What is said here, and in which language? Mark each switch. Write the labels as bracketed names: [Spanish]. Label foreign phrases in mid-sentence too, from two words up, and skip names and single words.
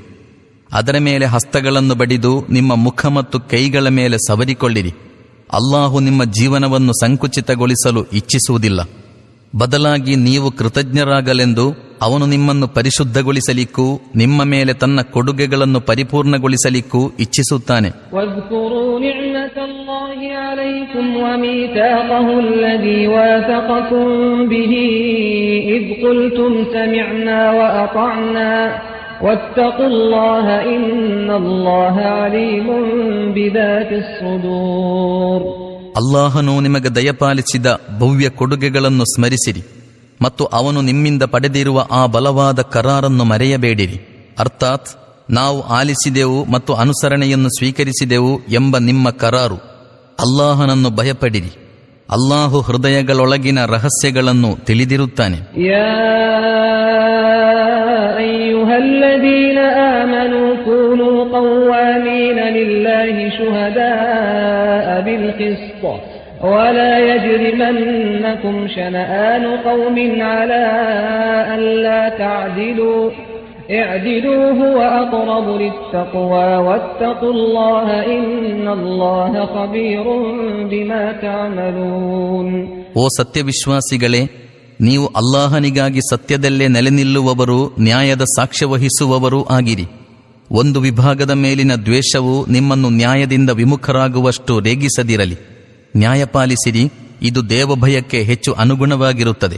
[Kannada] ಅದರ ಮೇಲೆ ಹಸ್ತಗಳನ್ನು ಬಡಿದು ನಿಮ್ಮ ಮುಖ ಮತ್ತು ಕೈಗಳ ಮೇಲೆ ಸವರಿಕೊಳ್ಳಿರಿ. ಅಲ್ಲಾಹು ನಿಮ್ಮ ಜೀವನವನ್ನು ಸಂಕುಚಿತಗೊಳಿಸಲು ಇಚ್ಛಿಸುವುದಿಲ್ಲ. ಬದಲಾಗಿ ನೀವು ಕೃತಜ್ಞರಾಗಲೆಂದು ಅವನು ನಿಮ್ಮನ್ನು ಪರಿಶುದ್ಧಗೊಳಿಸಲಿಕ್ಕೂ ನಿಮ್ಮ ಮೇಲೆ ತನ್ನ ಕೊಡುಗೆಗಳನ್ನು ಪರಿಪೂರ್ಣಗೊಳಿಸಲಿಕ್ಕೂ ಇಚ್ಛಿಸುತ್ತಾನೆ. [Arabic] واذكروا نعمة الله عليكم وميثاقه الذي واثقكم به إذ قلتم سمعنا وأطعنا واتقوا الله إن الله عليم بذات الصدور. [Kannada] ಅಲ್ಲಾಹನು ನಿಮಗೆ ದಯಪಾಲಿಸಿದ ಭವ್ಯ ಕೊಡುಗೆಗಳನ್ನು ಸ್ಮರಿಸಿರಿ ಮತ್ತು ಅವನು ನಿಮ್ಮಿಂದ ಪಡೆದಿರುವ ಆ ಬಲವಾದ ಕರಾರನ್ನು ಮರೆಯಬೇಡಿರಿ. ಅರ್ಥಾತ್ ನಾವು ಆಲಿಸಿದೆವು ಮತ್ತು ಅನುಸರಣೆಯನ್ನು ಸ್ವೀಕರಿಸಿದೆವು ಎಂಬ ನಿಮ್ಮ ಕರಾರು. ಅಲ್ಲಾಹನನ್ನು ಭಯಪಡಿರಿ, ಅಲ್ಲಾಹು ಹೃದಯಗಳೊಳಗಿನ ರಹಸ್ಯಗಳನ್ನು ತಿಳಿದಿರುತ್ತಾನೆ. [Arabic] يا أيها الذين آمنوا كونوا قوامين لله شهداء بالقسط ولا يجرمنكم شنآن قوم على ألا تعدلوا اعدلوا هو أقرب للتقوى واتقوا الله إن الله خبير بما تعملون. [Kannada] ಓ ಸತ್ಯವಿಶ್ವಾಸಿಗಳೇ, ನೀವು ಅಲ್ಲಾಹನಿಗಾಗಿ ಸತ್ಯದಲ್ಲೇ ನೆಲೆ ನಿಲ್ಲುವವರು, ನ್ಯಾಯದ ಸಾಕ್ಷ್ಯ ವಹಿಸುವವರೂ ಆಗಿರಿ. ಒಂದು ವಿಭಾಗದ ಮೇಲಿನ ದ್ವೇಷವು ನಿಮ್ಮನ್ನು ನ್ಯಾಯದಿಂದ ವಿಮುಖರಾಗುವಷ್ಟು ರೇಗಿಸದಿರಲಿ. ನ್ಯಾಯಪಾಲಿಸಿರಿ, ಇದು ದೇವಭಯಕ್ಕೆ ಹೆಚ್ಚು ಅನುಗುಣವಾಗಿರುತ್ತದೆ.